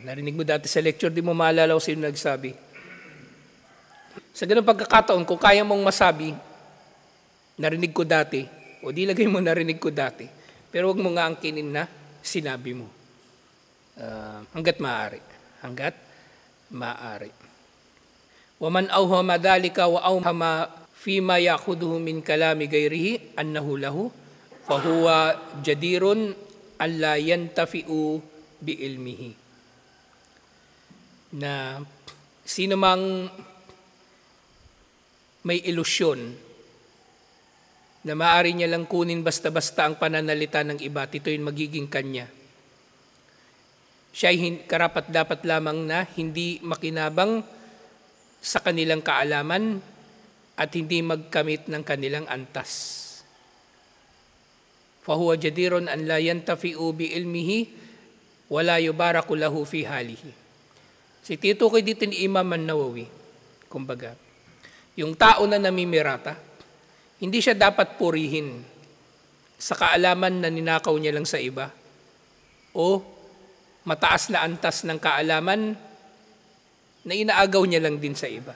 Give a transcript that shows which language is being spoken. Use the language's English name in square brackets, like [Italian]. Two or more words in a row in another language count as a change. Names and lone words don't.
[Filipino] Narinig mo dati sa lecture, di mo maalala kung sino nagsabi. Sa ganung pagkakataon, kung kaya mong masabi, narinig ko dati, o di lagay mo narinig ko dati, pero huwag mo nga angkinin na sinabi mo. Hanggat maaari. Hanggat maaari. [Arabic] ومن أوهم ذلك وأوهم فيما يأخذه من كلام غيره أنه له فهو جدير ألا ينتفع بعلمه. [Filipino] Na sino mang may ilusyon na maaari niya lang kunin basta-basta ang pananalita ng iba at ito'y magiging kanya. Siya ay karapat-dapat lamang na hindi makinabang sa kanilang kaalaman at hindi magkamit ng kanilang antas. [Arabic] فهو جدير أن لا ينتفع بعلمه ولا يبارك له في حاله. [Filipino] Si titukoy dito ni Imam An-Nawawi, kumbaga, yung tao na namimirata, hindi siya dapat purihin sa kaalaman na ninakaw niya lang sa iba o mataas na antas ng kaalaman na inaagaw niya lang din sa iba.